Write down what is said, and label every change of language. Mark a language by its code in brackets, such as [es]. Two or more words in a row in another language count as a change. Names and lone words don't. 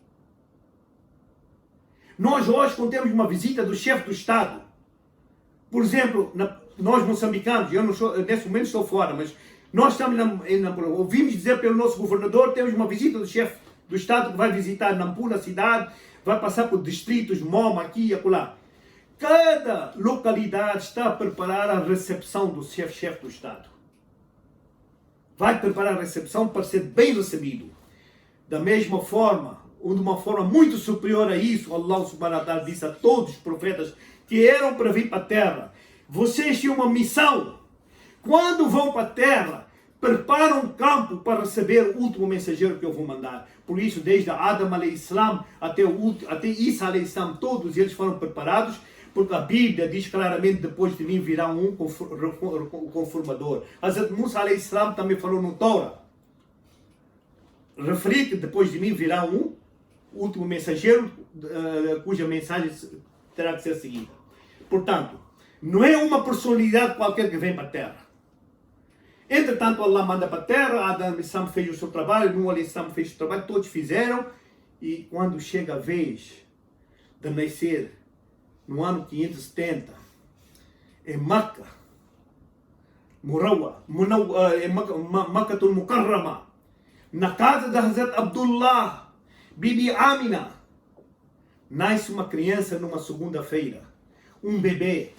[pt] Nós hoje, quando temos uma visita do chefe do Estado, por exemplo, nós moçambicanos, eu não sou, nesse momento estou fora, mas nós estamos ouvimos dizer pelo nosso governador, temos uma visita do chefe do Estado que vai visitar Nampula, a cidade, vai passar por distritos, Moma, aqui e acolá. Cada localidade está a preparar a recepção do chefe do Estado. Vai preparar a recepção para ser bem recebido. Da mesma forma, ou de uma forma muito superior a isso, Allah [ar] سبحانه وتعالى [pt] disse a todos os profetas que eram para vir para a terra: vocês têm uma missão. Quando vão para a terra, prepara um campo para receber o último mensageiro que eu vou mandar. Por isso, desde Adam a.s. até Isa a.s., todos eles foram preparados, porque a Bíblia diz claramente, depois de mim virá um conformador. Hazrat Musa a.s. também falou no Torá, referi que depois de mim virá um último mensageiro, cuja mensagem terá que ser seguida. Portanto, não é uma personalidade qualquer que vem para a Terra. Entretanto, Allah manda para a Terra, Adam e Sam fez o seu trabalho, Nuh e Sam fez o trabalho, todos fizeram, e quando chega a vez de nascer, no ano 570, em Makkah, Makkatul Mukarrama, na casa de Hazrat Abdullah, Bibi Amina, nasce uma criança numa segunda-feira, um bebê.